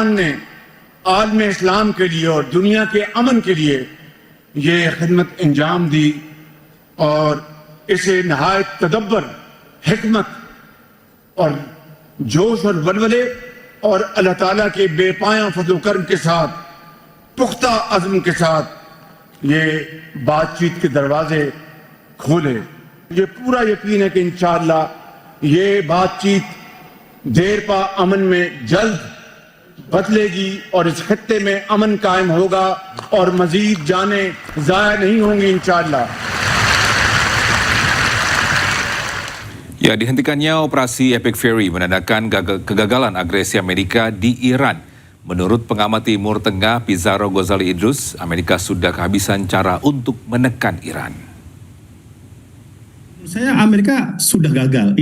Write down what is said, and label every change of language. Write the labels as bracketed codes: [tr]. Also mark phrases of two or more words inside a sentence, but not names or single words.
[ur] نے عالم اسلام کے لیے اور دنیا کے امن کے لیے یہ خدمت انجام دی اور اسے نہایت تدبر، حکمت اور جوش اور ولولے اور اللہ تعالیٰ کے بےپایاں فضل کرم کے ساتھ، پختہ عزم کے ساتھ یہ بات چیت کے دروازے کھولے. یہ پورا یقین ہے کہ ان شاء اللہ یہ بات چیت دیرپا امن میں جلد بدلے گی اور اس خطے میں امن قائم ہوگا اور مزید جانیں ضائع نہیں ہوں گی ان شاء اللہ. [id] Ya, dihentikannya operasi Epic Fury menandakan kegagalan agresi Amerika di Iran. Menurut pengamat Timur Tengah Pizarro Ghazali Idrus, Amerika sudah kehabisan cara untuk menekan Iran. Saya Amerika sudah gagal.